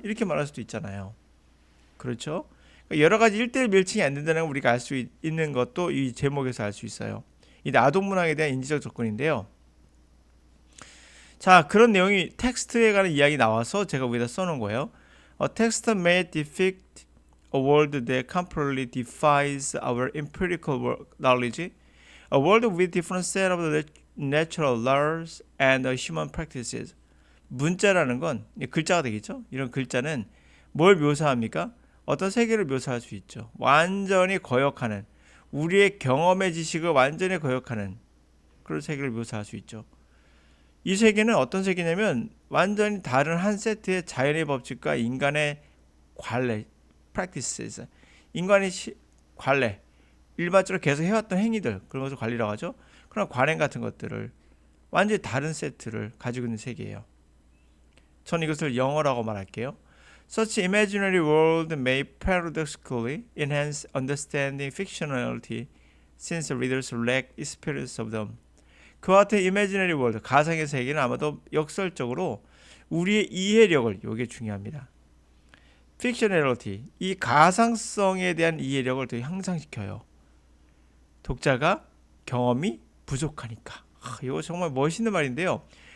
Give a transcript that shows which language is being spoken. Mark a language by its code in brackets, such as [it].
[ko] 이렇게 말할 수도 있잖아요. 그렇죠? 여러 가지 1대1 밀칭이 안 된다는 걸 우리가 알 수 있는 것도 이 제목에서 알 수 있어요. 이 아동문학에 대한 인지적 접근인데요. 자, 그런 내용이 텍스트에 관한 이야기 나와서 제가 여기다 써놓은 거예요. [en] A text may depict a world that completely defies our empirical knowledge. A world with different set of natural laws and human practices. [ko] 문자라는 건 글자가 되겠죠. 이런 글자는 뭘 묘사합니까? 어떤 세계를 묘사할 수 있죠. 완전히 거역하는, 우리의 경험의 지식을 완전히 거역하는 그런 세계를 묘사할 수 있죠. 이 세계는 어떤 세계냐면 완전히 다른 한 세트의 자연의 법칙과 인간의 관례, practices, 인간의 관례, 일반적으로 계속 해왔던 행위들, 그런 것을 관리라고 하죠. 그런 관행 같은 것들을 완전히 다른 세트를 가지고 있는 세계예요. 저는 이것을 영어라고 말할게요. [en] Such imaginary world may paradoxically enhance understanding fictionality since readers lack experience of them. [ko] 그와 같은 [en] imaginary world, [ko] 가상의 세계는 아마도 역설적으로 우리의 이해력을, 이게 중요합니다. fictionality, 이 가상성에 대한 이해력을 더 향상시켜요. 독자가 경험이 부족하니까. 이거 정말 멋있는 말인데요.